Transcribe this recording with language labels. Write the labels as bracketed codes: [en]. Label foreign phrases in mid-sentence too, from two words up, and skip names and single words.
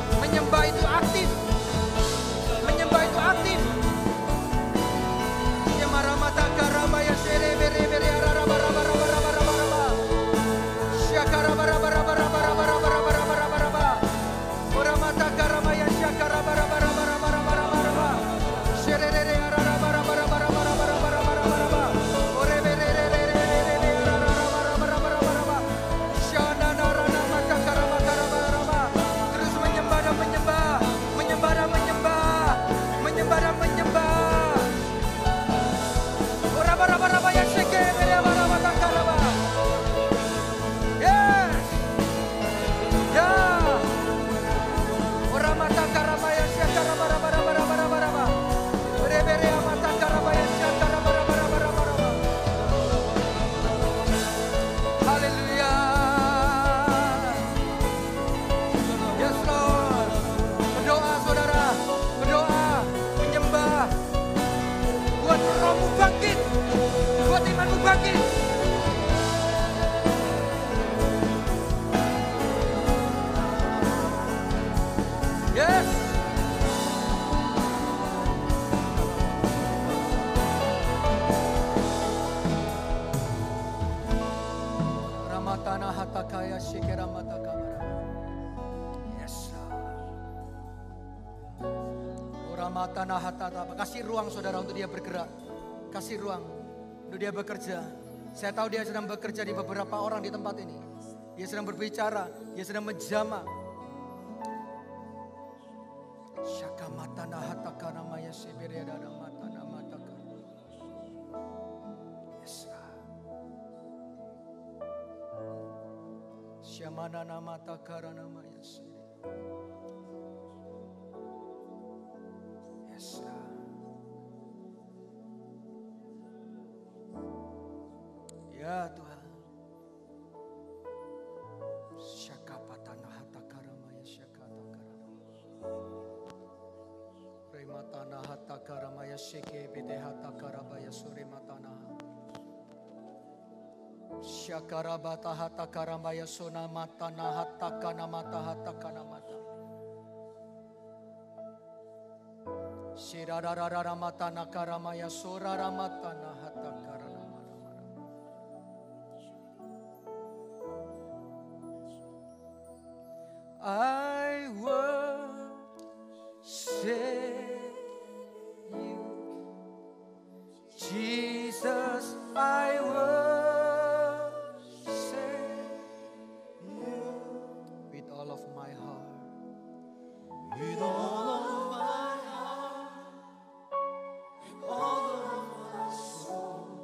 [id] menyembah itu aktif. Menyembah itu aktif. Yamaramata karabaya sere bere bere araba raba raba raba raba raba. Syakara raba raba raba raba raba raba raba raba raba. Oramata karabaya syakara raba raba raba raba raba raba. Sere rere araba raba raba raba raba raba raba raba raba. Ore bere rere rere rere araba raba raba raba raba. Syana narana mata karaba karaba raba. Terus menyembah dan menyembah, menyembah dan menyembah, menyembah dan menyembah. Raba raba raba ya seke bere raba raba karaba. [en] Yes. Ya. Oramata karaba ya syakara raba raba raba raba raba raba. Bere bere amata karaba ya syakara raba raba raba raba raba. [id] Haleluya. [en] Yes Lord. [id] Berdoa saudara, berdoa, menyembah. Buat rohmu bangkit, buat imanmu bangkit. [en] Yes. Ramatana hatakaya shikera matakamara. Yes. Ramatana hatata. [id] Kasih ruang saudara untuk dia bergerak. Kasih ruang untuk dia bekerja. Saya tahu dia sedang bekerja di beberapa orang di tempat ini. Dia sedang berbicara, dia sedang menjamah. Shakamatana hatakana maya seberia dada matana mataka. [en] Yes. Syamana namata karana maya seberia. Yes. [id] Ya Tuhan. Syakapatana hatakara maya syakatakara. Rematana hatakara maya sheke bide hatakara baya suri matana. Syakarabata hatakara maya sona matana hatakana mata hatakana mata. Shirararara matana karamaya sorara matana hatakara. [en] I worship you, Jesus. I worship you with all of my heart, with all of my heart, with all of my soul.